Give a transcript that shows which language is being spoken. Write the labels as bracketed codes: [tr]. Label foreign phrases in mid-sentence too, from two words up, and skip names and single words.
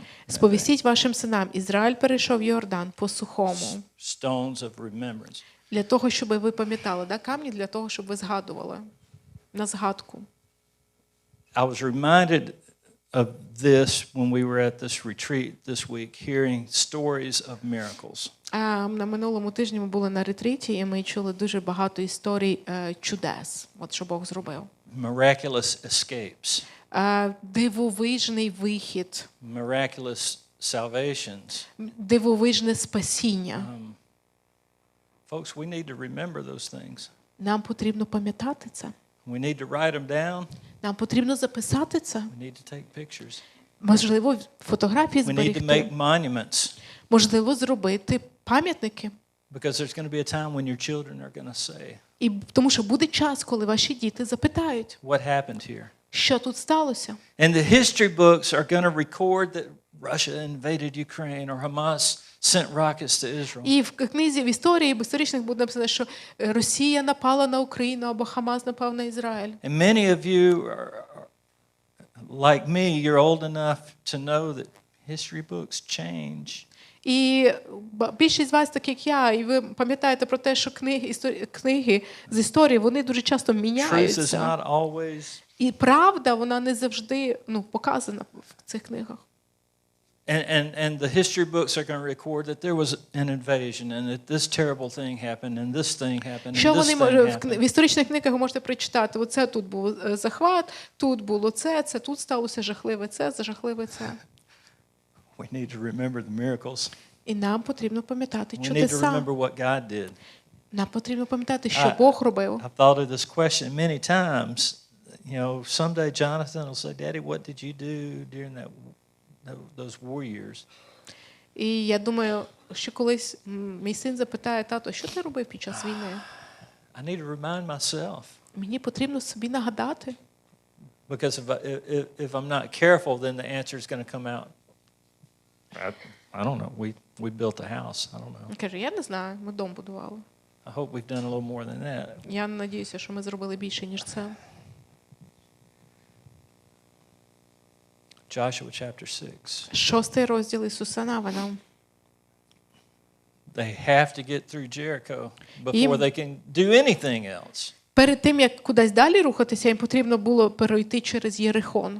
[uk] сповістіть вашим синам: Ізраїль перейшов Йордан по сухому. [en] Stones of remembrance. [uk] Для того, щоб ви пам'ятали, да, камні для того, щоб ви згадували на згадку. [en] I was reminded of this when we were at this retreat this week, hearing stories of miracles. [uk] На минулому тижні ми були на ретріті, і ми чули дуже багато історій чудес, от що Бог зробив. [en] Miraculous escapes. [uk] Дивовижний вихід. [en] Miraculous salvations. [uk] Дивовижне спасіння. [en] Folks, we need to remember those things. [uk] Нам потрібно пам'ятати це. [en] We need to write them down. [uk] Нам потрібно записати це. [en] We need to take pictures. [uk] Можливо, фотографії [en] We need to make [uk] зберегти. [en] monuments. [uk] Можливо, зробити пам'ятники. [en] Because there's going to be a time when your children are going to say, [uk] І тому що буде час, коли ваші діти запитають, [en] what happened here? [uk] що тут сталося. [en] And the history books are going to record that Russia invaded Ukraine or Hamas sent rockets to Israel. [uk] І в книзі в історії, в історичних буде написано, що Росія напала на Україну або Хамас напав на Ізраїль. [en] And many of you are like me, you're old enough to know that history books change. [uk] І більшість з вас, так як я, і ви пам'ятаєте про те, що книги з історії, вони дуже часто [en] Truth is [uk] міняються. [en] not always. [uk] І правда, вона не завжди показана в цих книгах. [en] And the history books are going to record that there was an invasion and that this terrible thing happened and this thing happened and [uk] Що [en] this [uk] вони [en] thing happened. [uk] в історичних книгах ви можете прочитати? Оце тут був захват, тут було це тут сталося жахливе це. [en] We need to remember the miracles. [uk] І нам потрібно пам'ятати [en] We need to [uk] чудеса. [en] remember what God did. [uk] Нам потрібно пам'ятати, що Бог робив. [en] I've thought of this question many times. You know, someday Jonathan will say, Daddy, what did you do during those war years? [uk] І я думаю, що колись мій син запитає: тато, що ти робив під час війни? [en] I need to remind myself. [uk] Мені потрібно собі нагадати. [en] Because if I'm not careful, then the answer is going to come out. I don't know. We built a house. I don't know. [uk] Він каже: я не знаю, ми дом будували. [en] I hope we've done a little more than that. [uk] Я надіюся, що ми зробили більше, ніж це. [en] Joshua chapter 6. [uk] 6 розділ Ісуса Навина. [en] They have to get through Jericho before they can do anything else. [uk] Перед тим, як кудись далі рухатися, їм потрібно було перейти через Єрихон.